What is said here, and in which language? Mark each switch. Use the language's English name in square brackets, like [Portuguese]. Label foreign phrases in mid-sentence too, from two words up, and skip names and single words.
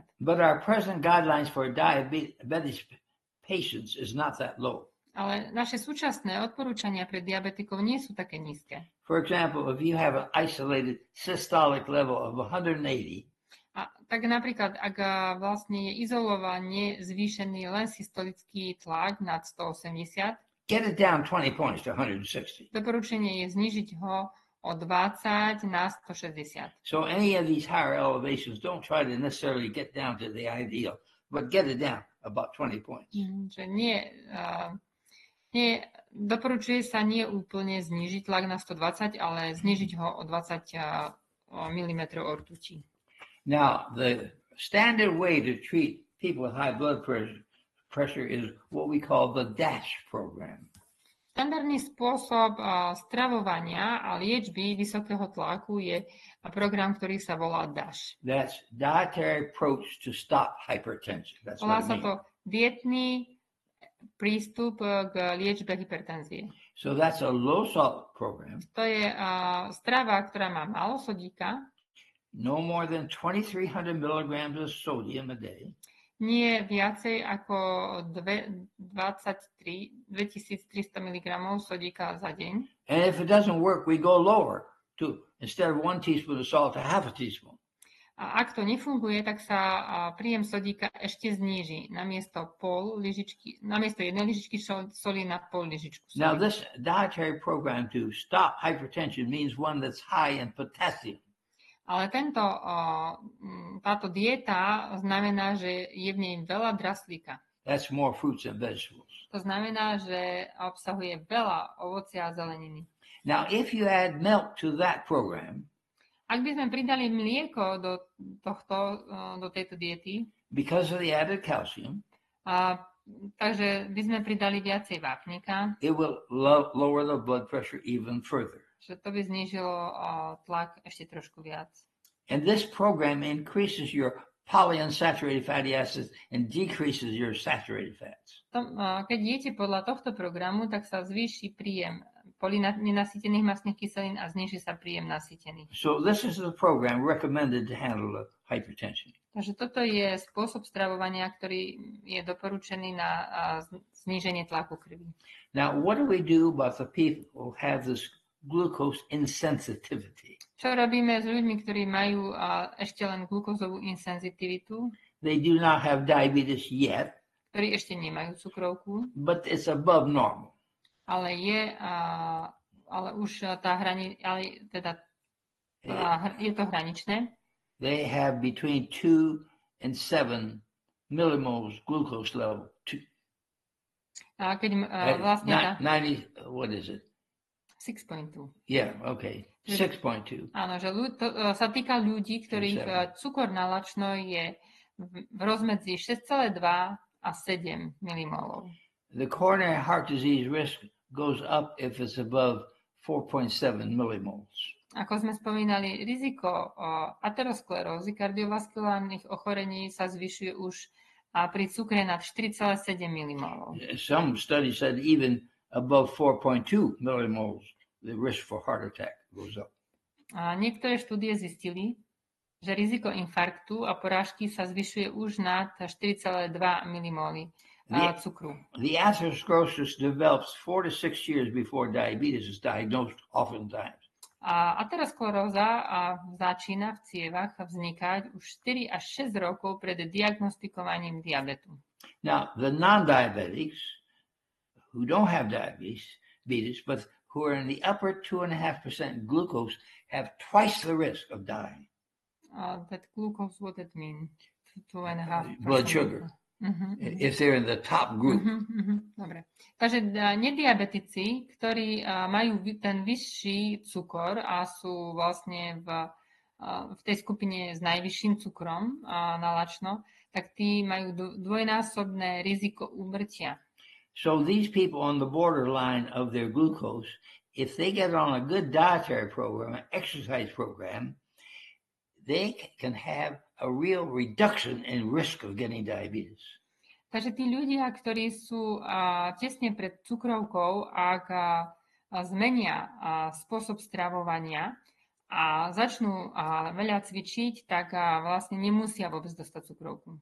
[English] But our present guidelines for diabetes patients is not that low. [Slovak] Ale naše súčasné odporúčania pre diabetikov nie sú také nízke. [English] For example, if you have an isolated systolic level of 180, [Slovak] tak napríklad, ak vlastne je izolovane zvýšený len systolický tlak nad 180, [English] get it down 20 points to 160. [Slovak] Doporučenie je znižiť ho o 20 na 160. [English] So any of these higher elevations, don't try to necessarily get down to the ideal, but get it down about 20 points. [Slovak] Že doporučuje sa nie úplne znižiť tlak na 120, ale znižiť ho o 20 mm rtuti. [English] Now, the standard way to treat people with high blood pressure is what we call the DASH program. [Slovak] Štandardný spôsob stravovania a liečby vysokého tlaku je program, ktorý sa volá DASH. [English] That's Dietary Approach to Stop Hypertension. [Slovak] Volá sa to dietný prístup k liečbe hypertenzie. [English] So that's a low salt program. [Slovak] To je strava, ktorá má málo sodíka. [English] No more than 2,300 milligrams of sodium a day. [Slovak] Nie viacej ako 2300 mg sodíka za deň. [English] And if it doesn't work, we go lower to instead of 1 teaspoon of salt to half a teaspoon. [Slovak] A ak to nefunguje, tak sa príjem sodíka ešte zníži namiesto jednej lyžičky soli na pol lyžičku soli. [English] Now this dietary program to stop hypertension means one that's high in potassium. [Slovak] Ale táto dieta znamená, že je v nej veľa draslíka. [English] That's more fruits and vegetables. [Slovak] To znamená, že obsahuje veľa ovocia a zeleniny. [English] Now, if you add milk to that program, [Slovak] ak by sme pridali mlieko do tejto diety, [English] because of the added calcium, [Slovak] takže by sme pridali viacej vápnika, [English] it will lower the blood pressure even further. [Slovak] Že to by znížilo tlak ešte trošku viac. [English] And this program increases your polyunsaturated fatty acids and decreases your saturated fats. [Slovak] Keď jete podľa tohto programu, tak sa zvýši príjem nenasýtených mastných kyselín a zníži sa príjem nasýtených. [English] So this is the program recommended to handle the hypertension. [Slovak] Takže toto je spôsob stravovania, ktorý je doporučený na zníženie tlaku krvi. [English] Now, what do we do about the people who have this glucose insensitivity? [Slovak] Čo robíme s ľuďmi, ktorí majú ešte len glukózovú insenzitivitu? [English] They do not have diabetes yet, [Slovak] ktorí ešte nemajú cukrovku, [English] but it's above normal. [Slovak] Ale už je to hraničné. [English] They have between 2 and 7 millimoles glucose level. [Slovak] A keď vlastne 90, [English] what is it? 6.2. Yeah, okay. 6.2. [Slovak] Áno, že to sa týka ľudí, ktorých cukor na lačno je v rozmedzi 6,2 a 7 milimolov. [English] The coronary heart disease risk goes up if it's above 4.7 millimoles. [Slovak] Ako sme spomínali, riziko aterosklerózy, kardiovaskulárnych ochorení sa zvyšuje už pri cukre nad 4,7 milimolov. [English] Some studies said even above 4.2 millimoles, the risk for heart attack goes up. [Slovak] A niektoré štúdie zistili, že riziko infarktu a porážky sa zvyšuje už nad 4,2 milimoly cukru. [English] The atherosclerosis develops 4 to 6 years before diabetes is diagnosed oftentimes. [Slovak] A ateroskleróza začína v cievach vznikať už 4 až 6 rokov pred diagnostikovaním diabetu. [English] Now, the non-diabetics who don't have diabetes, but who are in the upper 2.5% glucose have twice the risk of dying. That glucose, what that mean? 2.5%. Blood sugar. If they're in the top group. [Slovak] Dobre. Takže nediabetici, ktorí majú ten vyšší cukor a sú vlastne v tej skupine s najvyšším cukrom na lačno, tak tí majú dvojnásobné riziko úmrtia. [English] So these people on the borderline of their glucose, if they get on a good dietary program, an exercise program, they can have a real reduction in risk of getting diabetes. [Slovak] Takže tí ľudia, ktorí sú tesne pred cukrovkou, ak zmenia spôsob stravovania a začnú veľa cvičiť, tak vlastne nemusia vôbec dostať cukrovku.